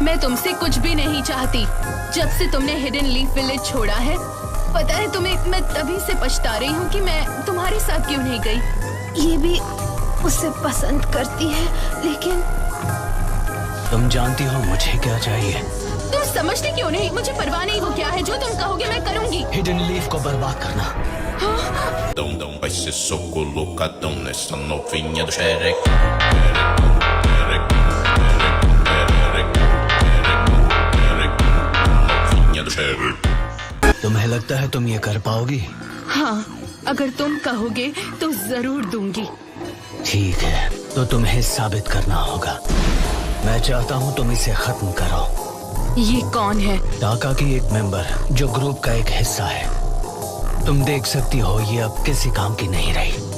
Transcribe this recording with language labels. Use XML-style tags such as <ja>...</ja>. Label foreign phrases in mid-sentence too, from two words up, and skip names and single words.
<hi>मैं तुमसे कुछ भी नहीं चाहती। जब से तुमने हिडन लीफ विलेज छोड़ा है, पता है तुम्हें, मैं तभी से पछता रही हूँ कि मैं तुम्हारे साथ क्यों नहीं गई। ये भी उसे पसंद करती है, लेकिन तुम जानती हो मुझे क्या चाहिए? तुम समझते क्यों नहीं? मुझे परवाह नहीं वो क्या है, जो तुम कहोगे मैं करूँगी। हिडन लीफ को बर्बाद करना।</hi> <pt>Vai ser só colocadão nessa novinha do xereque. Novinha do xereque.</pt> <hi>तुम्हें लगता है तुम ये कर पाओगी? हाँ, अगर तुम कहोगे तो जरूर दूंगी। ठीक है, तो तुम्हें साबित करना होगा। मैं चाहता हूँ तुम इसे खत्म करो। ये कौन है? टाका की एक मेंबर जो ग्रुप का एक हिस्सा है। तुम देख सकती हो ये अब किसी काम की नहीं रही।</hi>